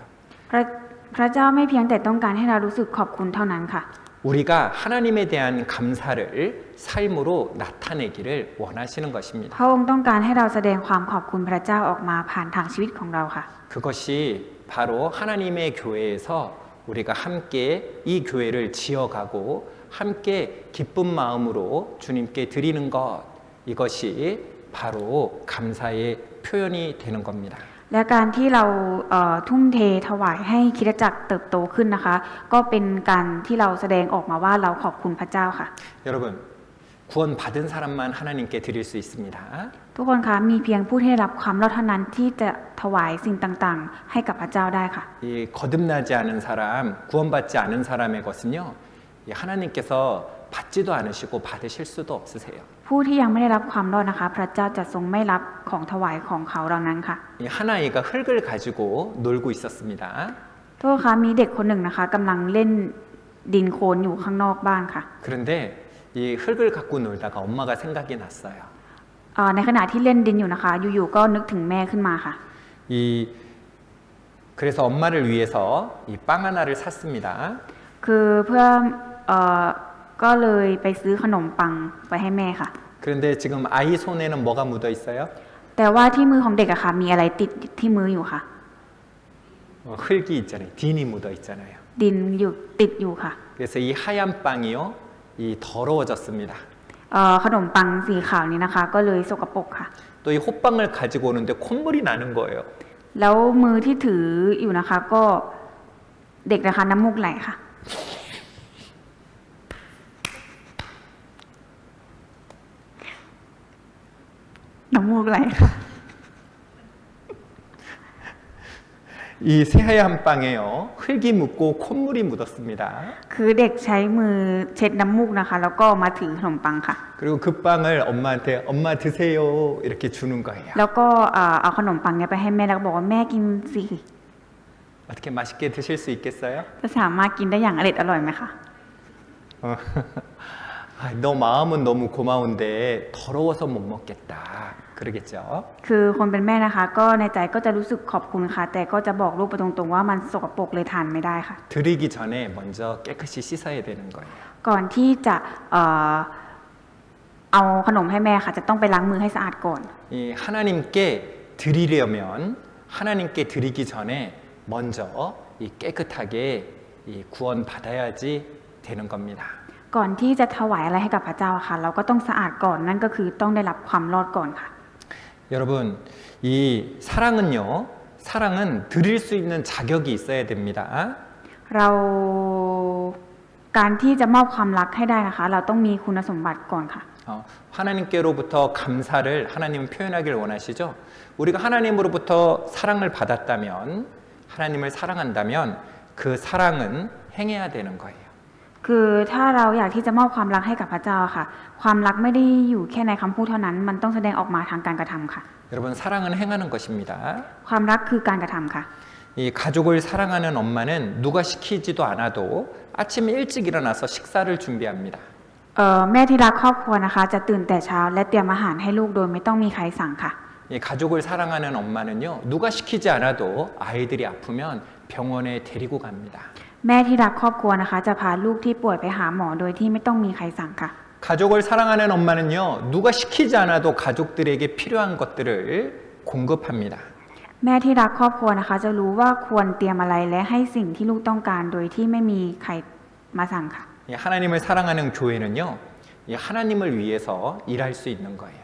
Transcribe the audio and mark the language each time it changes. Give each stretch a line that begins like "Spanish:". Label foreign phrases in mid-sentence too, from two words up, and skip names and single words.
Thai: พระเจ้าไม่เพียงแต่ต้องการให้เรารู้สึกขอบคุณเท่านั้นค่ะ
Korean: 우리가 하나님에 대한 감사를 삶으로 나타내기를 원하시는 것입니다.
Thai: พระองค์ต้องการให้เราแสดงความขอบคุณพระเจ้าออกมาผ่านทางชีวิตของเราค่ะ
Korean: 그것이 바로 하나님의 교회에서 우리가 함께 이 교회를 지어가고 함께 기쁜 마음으로 주님께 드리는 것 이것이 바로 감사의 표현이 되는 겁니다.
Thai: และการที่เราทุ่มเทถวายให้คริสตจักรเติบโตขึ้นนะคะก็เป็นการที่เราแสดงออกมาว่าเราขอบคุณพระเจ้าค่ะ
Korean: 여러분 구원받은 사람만 하나님께 드릴 수 있습니다.
Thai: ทุกคนคะมีเพียงผู้ที่ได้รับความรอดเท่านั้นที่จะถวายสิ่งต่างๆให้กับพระเจ้าได้ค่ะ
Korean: 이 거듭나지 않은 사람, 구원받지 않은 사람의 것은요, 하나님께서 받지도 않으시고 받으실 수도 없으세요.
Thai: ผู้ที่ยังไม่ได้รับความรอดนะคะพระเจ้าจะทรงไม่รับของถวายของเขาเหล่านั้นค่ะ
Korean: 한 아이가 흙을 가지고 놀고 있었습니다.
Thai: โทษคะมีเด็กคนหนึ่งนะคะกำลังเล่นดินโคลนอยู่ข้างนอกบ้านค่ะ
Korean: 그런데 이 흙을 갖고 놀다가 엄마가 생각이 났어요.
Thai: ในขณะที่เล่นดินอยู่นะคะอยู่ๆก็นึกถึงแม่ขึ้นมาค่ะ
Korean: 이 그래서 엄마를 위해서 이 빵 하나를 샀습니다.
Thai: คือเพื่อเอ่อก็เลยไปซื้อขนมปังไปให้แม่ค่ะ
Korean: 그런데 지금 아이 손에는 뭐가 묻어 있어요?
Thai: แต่ว่าที่มือของเด็กอะค่ะมีอะไรติดที่มืออยู่ค่ะ
Korean: 흙이 있잖아요. 딘이 묻어 있잖아요.
Thai: ดินอยู่ติดอยู่ค่ะ
Korean: 그래서 이 하얀 빵이요, 이 더러워졌습니다.
Thai: ขนมปังสีขาวนี้นะคะ ก็เลยสกปรกค่ะ
Korean: 또 이 호빵을 가지고 오는데 콧물이 나는 거예요.
Thai: แล้วมือที่ถืออยู่นะคะ ก็เด็กนะคะน้ำมูกไหลค่ะ น้ำมูกไหลค่ะ
Korean: 이 새하얀 빵에요, 흙이 묻고 콧물이 묻었습니다.
Thai: คือเด็กใช้มือเช็ดน้ำมูกนะคะ แล้วก็มาถือขนมปังค่ะ
Korean: 그리고 그 빵을 엄마한테 엄마 드세요 이렇게 주는 거예요.
Thai: แล้วก็เอาขนมปังเนี้ยไปให้แม่แล้วก็บอกว่าแม่กินสิ
Korean: 어떻게 맛있게 드실 수 있겠어요?
Thai: จะสามารถกินได้อย่างอร่อยไหมคะ
Korean: 너 마음은 너무 고마운데 더러워서 못 먹겠다. 그러겠죠.
Thai: คือคนเป็นแม่นะคะ ก็ในใจก็จะรู้สึกขอบคุณค่ะ แต่ก็จะบอกลูกไปตรงๆว่ามันสกปรกเลยทานไม่ได้ค่ะ
Korean: 드리기 전에 먼저 깨끗이 씻어야 되는 거예요.
Thai: ก่อนที่จะเอาขนมให้แม่ค่ะ จะต้องไปล้างมือให้สะอาดก่อน
Korean: 이 하나님께 드리려면 하나님께 드리기 전에 먼저 이 깨끗하게 이 구원 받아야지 되는 겁니다.
Thai: ก่อนที่จะถวายอะไรให้กับพระเจ้าค่ะ เราก็ต้องสะอาดก่อนนั่นก็คือต้องได้รับความรอดก่อนค่ะ
Korean: 여러분, 이 사랑은요, 사랑은 드릴 수 있는 자격이 있어야 됩니다.
Thai: เราการที่จะมอบความรักให้ได้นะคะ เราต้องมีคุณสมบัติก่อนค่ะ
Korean: 하나님께로부터 감사를 하나님은 표현하길 원하시죠. 우리가 하나님으로부터 사랑을 받았다면, 하나님을 사랑한다면 그 사랑은 행해야 되는 거예요.
Thai: คือถ้าเราอยากที่จะมอบความรักให้กับพระเจ้าค่ะ ความรักไม่ได้อยู่แค่ในคำพูดเท่านั้น มันต้องแสดงออกมาทางการกระทำค่ะ
Korean: 여러분, 사랑은 행하는 것입니다.
Thai: ความรักคือการกระทำค่ะ
Korean: 이 가족을 사랑하는 엄마는 누가 시키지도 않아도 아침 일찍 일어나서 식사를 준비합니다.
Thai: แม่ที่รักครอบครัวนะคะ จะตื่นแต่เช้าและเตรียมอาหารให้ลูกโดยไม่ต้องมีใครสั่งค่ะ
Korean: 이 가족을 사랑하는 엄마는요, 누가 시키지 않아도 아이들이 아프면 병원에 데리고 갑니다.
Thai: แม่ที่รักครอบครัวนะคะ จะพาลูกที่ป่วยไปหาหมอโดยที่ไม่ต้องมีใครสั่งค่ะ
Korean: 가족을 사랑하는 엄마는요, 누가 시키지 않아도 가족들에게 필요한 것들을 공급합니다.
Thai: แม่ที่รักครอบครัวนะคะ จะรู้ว่าควรเตรียมอะไรและให้สิ่งที่ลูกต้องการโดยที่ไม่มีใครมาสั่งค่ะ
Korean: 이 하나님을 사랑하는 교회는요, 이 하나님을 위해서 일할 수 있는 거예요.